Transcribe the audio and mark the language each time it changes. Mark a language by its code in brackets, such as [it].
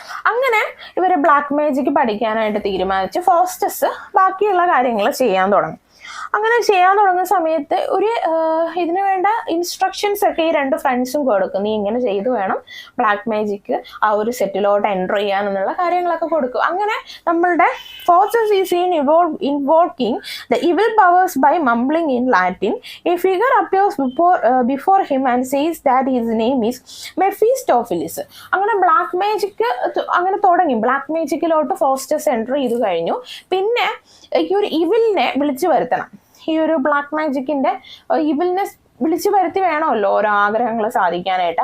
[ml] അങ്ങനെ ഇവര് black magic പഠിക്കാനായിട്ട് തീരുമാനിച്ച് ഫോസ്റ്റേഴ്സ് ബാക്കിയുള്ള കാര്യങ്ങൾ ചെയ്യാൻ തുടങ്ങും. അങ്ങനെ ചെയ്യാൻ തുടങ്ങുന്ന സമയത്ത് ഇതിന് വേണ്ട ഇൻസ്ട്രക്ഷൻസ് ഒക്കെ ഈ രണ്ട് ഫ്രണ്ട്സും കൊടുക്കും. നീ ഇങ്ങനെ ചെയ്തു വേണം ബ്ലാക്ക് മാജിക് ആ ഒരു സെറ്റിലോട്ട് എൻ്റർ ചെയ്യാനെന്നുള്ള കാര്യങ്ങളൊക്കെ കൊടുക്കും. അങ്ങനെ നമ്മളുടെ [en] Faustus is invoking the evil powers by mumbling in Latin. A figure appears before him and says that his name is Mephistopheles. [ml] അങ്ങനെ ബ്ലാക്ക് മാജിക് അങ്ങനെ തുടങ്ങി. ബ്ലാക്ക് മാജിക്കിലോട്ട് ഫോസ്റ്റേഴ്സ് എൻ്റർ ചെയ്തു കഴിഞ്ഞു. പിന്നെ ഈ ഒരു ഇവിലിനെ വിളിച്ചു വരുത്തണം. ഈ ഒരു ബ്ലാക്ക് മാജിക്കിന്റെ ഇവിലിനെ വിളിച്ചു വരുത്തി വേണമല്ലോ ഓരോ ആഗ്രഹങ്ങൾ സാധിക്കാനായിട്ട്.